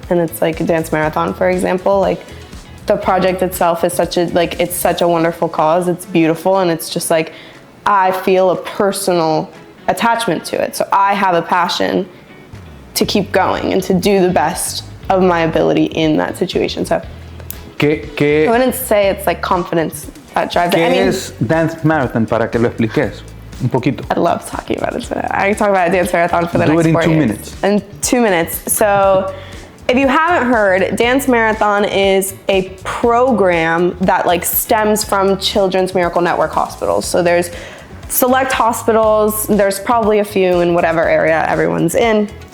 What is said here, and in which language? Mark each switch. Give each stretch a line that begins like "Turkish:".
English: And it's like a dance marathon, for example. Like, the project itself is it's such a wonderful cause. It's beautiful, and it's just like, I feel a personal attachment to it. So I have a passion to keep going and to do the best of my ability in that situation. So I wouldn't say it's like confidence that drives it.
Spanish: ¿Qué es Dance Marathon, para que lo expliques un poquito?
English: I love talking about it. I can talk about a dance marathon for the next 4 years. Do it in 2 minutes. In 2 minutes. So if you haven't heard, Dance Marathon is a program that like stems from Children's Miracle Network hospitals. So there's select hospitals, there's probably a few in whatever area everyone's in.